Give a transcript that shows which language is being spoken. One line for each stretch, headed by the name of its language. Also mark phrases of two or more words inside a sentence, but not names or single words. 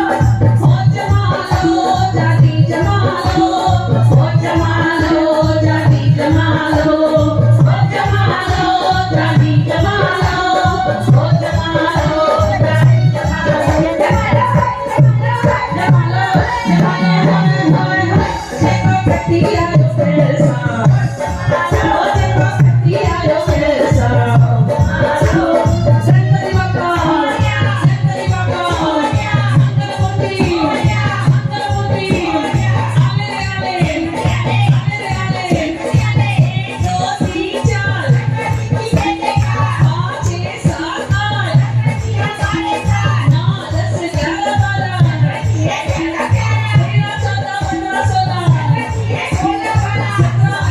Sindhi: ओ जमालो जाती जमालो, ओ जमालो जाती जमालो, ओ जमालो जाती जमालो, ओ जमालो जाती जमालो, जमालो जमालो जेको कटी आयो पैर सां, ओ जेको कटी आयो पैर सां,
Marathi: गणपति बाप्पा गणपति बाप्पा मंगल मूर्ति मंगल मूर्ति, आले आले आले आले,
Hindi: दो तीन चार पाँच छः सात आठ, नौ दस ग्यारह बारह, तेरह चौदह पंद्रह सोलह, 17